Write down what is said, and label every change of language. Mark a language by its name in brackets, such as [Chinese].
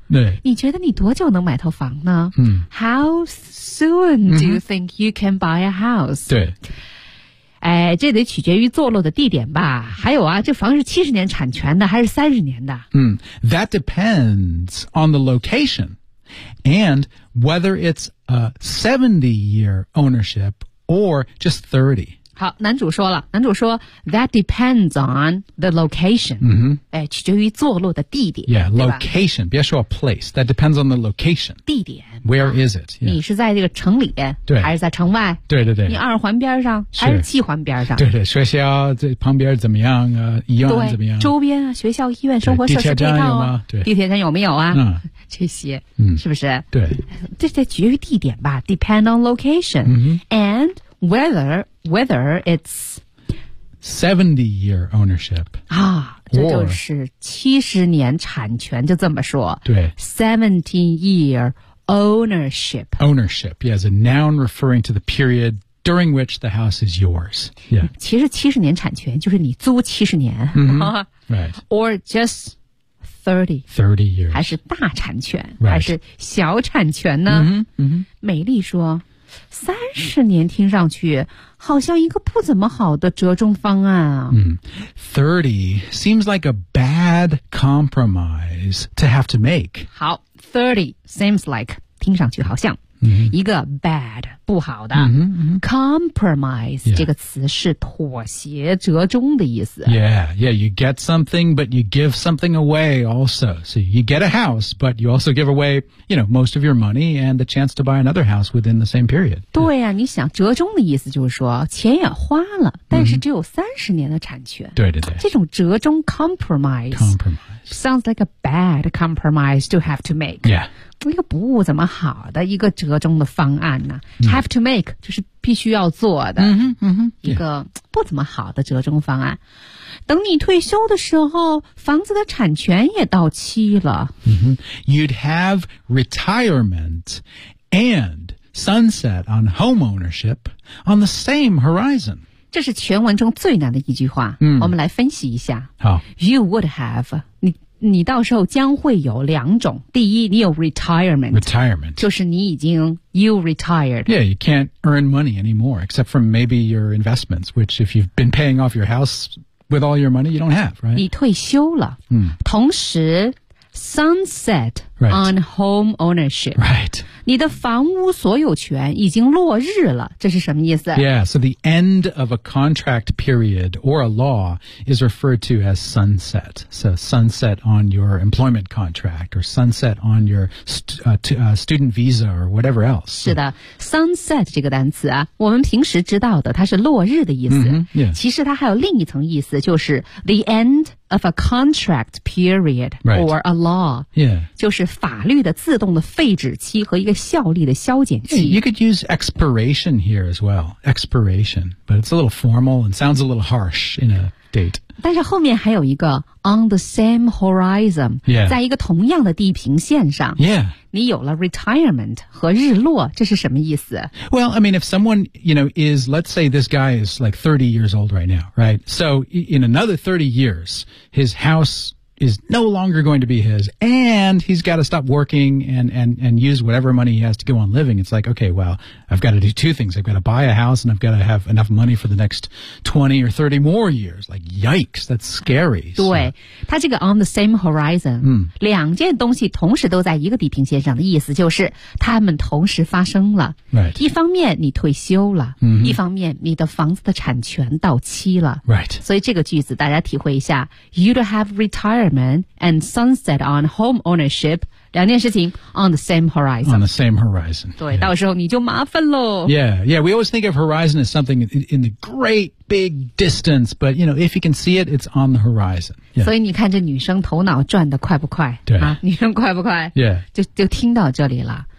[Chinese] 对。你觉得你多久能买套房呢？嗯。 [English] How soon do you think you can buy a house? [Chinese] 对。哎，这得取决于坐落的地点吧。还有啊，这房是70年产权的还是30年的？ [English] 嗯， that depends on the location and whether it's a 70-year ownership or just 30. [Chinese] 好，男主说了，男主说 [English] that depends on the location. 嗯， [Chinese] 哎，取决于坐落的地点。 [English] Yeah, location. [Chinese] 别说 [English] place. That depends on the location. [Chinese] 地点。 [English] Where is it?、 [Chinese] Yeah. 你是在这个城里边，对，还是在城外？对对对。你二环边上，还是七环边上？对对，学校这旁边怎么样啊？医院怎么样？周边啊，学校、医院、生活设施配套、地铁站有吗？对，地铁站有没有啊？嗯，这些，嗯，是不是？对，这得取决于地点吧 ， [English] depend on location、 mm-hmm. and whether it's 70-year ownership 啊。 [Chinese] 这就是70年产权，就这么说。对 [English] ，70-year ownership. Ownership, yeah, as a noun referring to the period during which the house is yours. Yeah. [Chinese] 其实70年产权就是你租70年。 [English] Mm-hmm. Right. Or just 30. 30 years. [Chinese] 还是大产权、 [English] right. [Chinese] 还是小产权呢、 mm-hmm. 美丽说30年听上去好像一个不怎么好的折中方案啊。 Mm. [English] 30 seems like a bad compromise to have to make. [Chinese] 好。 [English] 30 seems like [Chinese] 听上去好像、 mm-hmm. 一个 bad 不好的 compromise、这个词是妥协折中的意思 [English] you get something but you give something away also so you get a house but you also give away you know most of your money and the chance to buy another house within the same period [Chinese] 对呀、啊、你想折中的意思就是说钱也花了但是只有30年的产权、对对对这种折中 [English] compromise sounds like a bad compromise to have to make yeah [Chinese] 一个不怎么好的一个折中的方案呢、 [English] have to make [Chinese] 就是必须要做的、一个不怎么好的折中方案、等你退休的时候房子的产权也到期了、 [English] You'd have retirement and sunset on homeownership on the same horizon [Chinese] 这是全文中最难的一句话、我们来分析一下好 [English] You would have [Chinese] 你到时候将会有两种。第一，你有 retirement， 就是你已经 [English] you retired。 Yeah, you can't earn money anymore, except from maybe your investments, which if you've been paying off your house with all your money, you don't have, right? [Chinese] 你退休了。同时 [English] sunset on home ownership。 Right. [Chinese] 你的房屋所有权已经落日了，这是什么意思 [English] ？Yeah, so the end of a contract period or a law is referred to as sunset. So sunset on your employment contract or sunset on your student visa or whatever else. [Chinese] 是的 ，sunset 这个单词啊，我们平时知道的它是落日的意思。其实它还有另一层意思，就是 [English] the end of a contract period or a law. Yeah， [Chinese] 就是法律的自动的废止期和一个效力的消减期。 [English] You could use expiration here as well. Expiration, but it's a little formal and sounds a little harsh in a date. [Chinese] 但是后面还有一个 [English] on the same horizon, [Chinese] 在一个同样的地平线上。 [English] Yeah. [Chinese] 你有了 retirement 和日落，这是什么意思？ [English] Well, I mean, if someone, you know, is, let's say this guy is like 30 years old right now, right? So in another 30 years, his house... is no longer going to be his, and he's got to stop working and use whatever money he has to go on living. It's like, okay, well, I've got to do two things. I've got to buy a house, and I've got to have enough money for the next 20 or 30 more years. Like, yikes, that's scary. [Chinese] 对，他这个 [English] on the same horizon, [Chinese] 两件东西同时都在一个地平线上的意思就是他们同时发生了。 [English] Right. [Chinese] 一方面你退休了、一方面你的房子的产权到期了。 [English] Right. [Chinese] 所以这个句子大家体会一下 [English] you'd have retired. Retirement and sunset on home ownership, [Chinese] 两件事情 [English] on the same horizon. On the same horizon. [Chinese] 对、yeah. 到时候你就麻烦喽。 [English] Yeah, we always think of horizon as something in the great big distance, but you know, if you can see it, it's on the horizon.、 [Chinese] 所以你看这女生头脑转得快不快、对、女生快不快、就听到这里了。